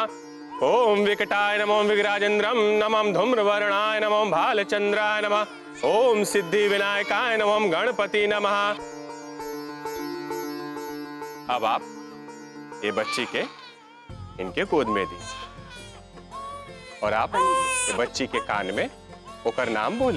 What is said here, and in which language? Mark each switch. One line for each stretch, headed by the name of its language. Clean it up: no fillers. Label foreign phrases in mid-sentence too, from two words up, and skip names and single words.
Sanskrit: ओम विकटाय नमो विघ्राजेन्द्रम नमो धूम्रवर्णाय नमो भालचंद्राय नमः। ओम सिद्धि विनायकाय नमो गणपति नमः।
Bhojpuri: अब आप ये बच्ची के इनके गोद में दी और आप ये बच्ची के कान में ओकर नाम बोली।